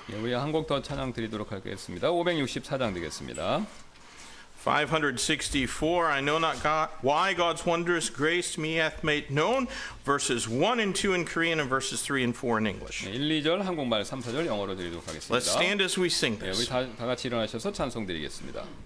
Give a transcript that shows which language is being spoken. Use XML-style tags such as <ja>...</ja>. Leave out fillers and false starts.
<ko>예, 우리 한 곡 더 찬양 드리도록 하겠습니다. 564장 되겠습니다.</ko> <en>564, I know not God, why God's wondrous grace to me hath made known. Verses 1 and 2 in Korean and verses 3 and 4 in English.</en> <ko>1, 2절 한국말, 3, 4절 영어로 드리도록 하겠습니다.</ko> <en>Let's stand as we sing</en> <ko>예, 우리</ko> <en>this.</en> <ko>다 같이 일어나셔서 찬송 드리겠습니다.</ko>